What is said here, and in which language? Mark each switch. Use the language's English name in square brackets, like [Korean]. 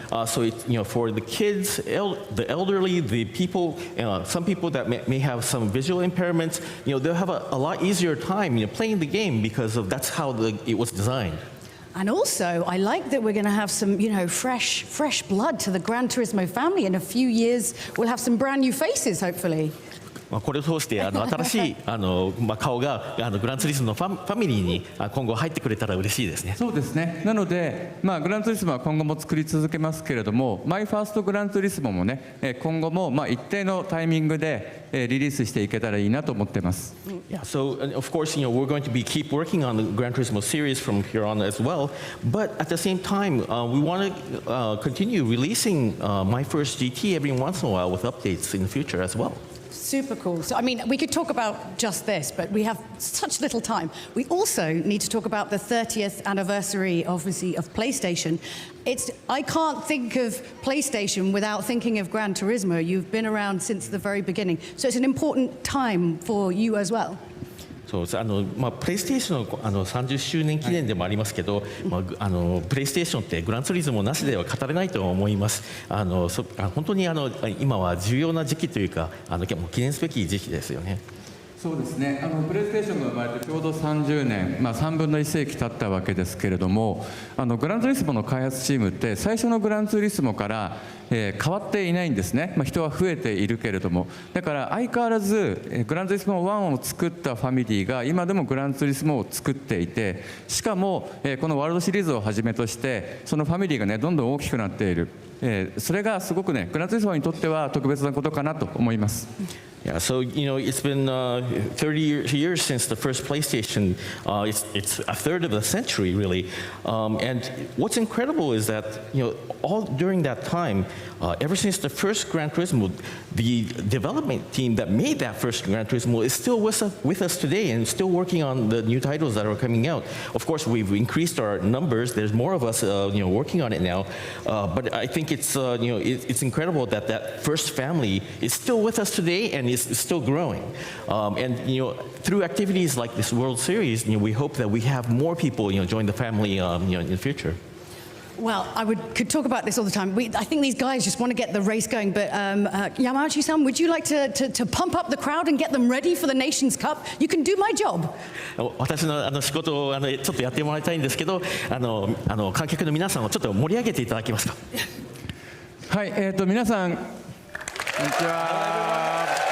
[English] So it's, for the kids, the elderly, the people, some people that may have some visual impairments, they'll have a lot easier time, playing the game because that's how it was designed. And also, I like that we're going to have some, fresh blood to the Gran Turismo family. In a few years, we'll have some brand new faces, hopefully. [Japanese] これを通して新しい顔がグランツーリスモのファミリーに今後入ってくれたら嬉しいですね。そうですね。なので、グランツーリスモは今後も作り続けますけれども、マイファーストグランツーリスモもね、今後も一定のタイミングでリリースしていけたらいいなと思ってます。 [English] Yeah, so of course, we're going to keep working on the Gran Turismo series from here on as well. But at the same time, we want to continue releasing My First GT every once in a while with updates in the future as well. Super cool. So, we could talk about just this, but we have such little time. We also need to talk about the 30th anniversary, obviously, of PlayStation. I can't think of PlayStation without thinking of Gran Turismo. You've been around since the very beginning. So it's an important time for you as well. [Japanese] そうですプレイステーションの30周年記念でもありますけど、プレイステーションってグランツーリスモなしでは語れないと思います。本当に今は重要な時期というか記念すべき時期ですよね。そうですね。プレイステーションが生まれてちょうど30年、3分の1世紀経ったわけですけれども、グランツーリスモの開発チームって最初のグランツーリスモから、変わっていないんですね。人は増えているけれども、だから相変わらずグランツーリスモ1を作ったファミリーが今でもグランツーリスモを作っていて、しかもこのワールドシリーズをはじめとしてそのファミリーがねどんどん大きくなっている。それがすごくねグランツーリスモにとっては特別なことかなと思います。 [English] Yeah, so it's been 30 years since the first PlayStation. It's a third of a century, really. And what's incredible is that all during that time, ever since the first Gran Turismo, the development team that made that first Gran Turismo is still with us today and still working on the new titles that are coming out. Of course, we've increased our numbers. There's more of us, working on it now. But I think it's incredible that that first family is still with us today and is still growing. And through activities like this World Series, we hope that we have more people join the family in the future. Well, could talk about this all the time. I think these guys just want to get the race going. But Yamauchi-san, would you like to pump up the crowd and get them ready for the Nations Cup? You can do my job. [Japanese] 私の仕事をちょっとやってもらいたいんですけど、観客の皆さんをちょっと盛り上げていただけますか。はい、皆さんこんにちは。